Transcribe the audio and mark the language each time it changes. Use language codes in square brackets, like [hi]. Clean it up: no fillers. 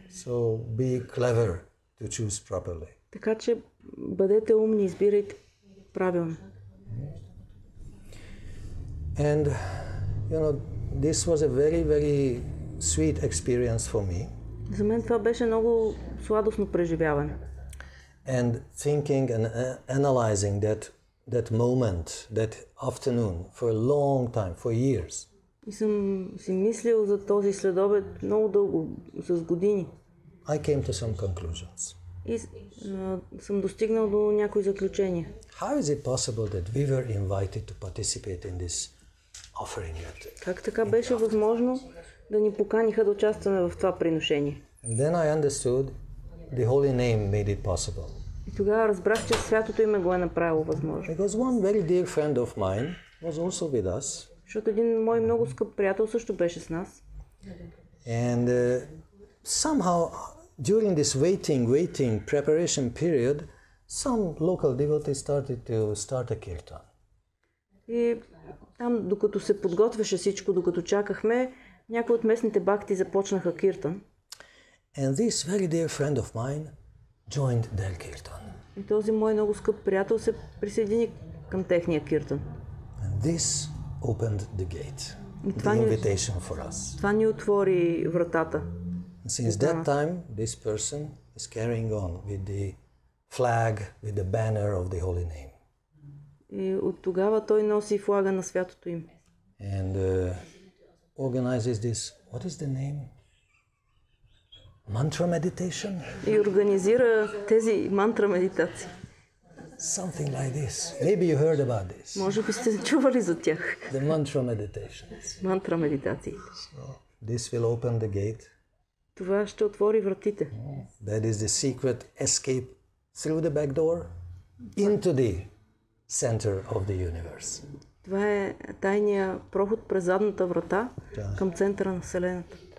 [en] So be clever to choose properly. [bg] Така че бъдете умни, избирайте правилно. [en] And this was a very sweet experience for me. [bg] За мен това беше много сладостно преживяване. [en] And thinking and analyzing that moment, that afternoon for a long time, for years. [bg] И съм си мислил за този следобед много дълго, с години. [en] I came to some conclusions. [bg] И съм достигнал до някои заключения. [en] How is it possible that we were invited to participate in this offering? [bg] Как така беше възможно да ни поканиха да участваме в това приношение? [en] And then I understood the holy name made it possible. [bg] И тогава разбрах, че святото име го е направило възможно. [en] Because one very dear friend of mine was also with us. [bg] Защото един мой много скъп приятел също беше с нас. [en] And somehow during this waiting preparation period, some local devotees started to start a kirtan. [bg] И там, докато се подготвяше всичко, докато чакахме, някои от местните бакти започнаха киртан. [en] And this very dear friend of mine joined their kirtan. [bg] И този мой много скъп приятел се присъедини към техния киртан. [en] And this opened the gate, the invitation for us. [bg] Това ни отвори вратата. [en] Since that time, this person is carrying on with the flag, with the banner of the holy name. [bg] И от тогава той носи флага на святото име. [en] And organizes this, what is the name? Mantra meditation? [bg] И организира тези мантра медитации. [en] Something like this. Maybe you heard about this. [bg] Може би сте чували за тях. [en] The mantra meditations. [bg] Мантра медитации. [en] So, this will open the gate. [bg] Това ще отвори вратите. [en] That is the secret escape through the back door into the center of the universe. [bg] Това е тайния проход през задната врата към центъра на Вселената.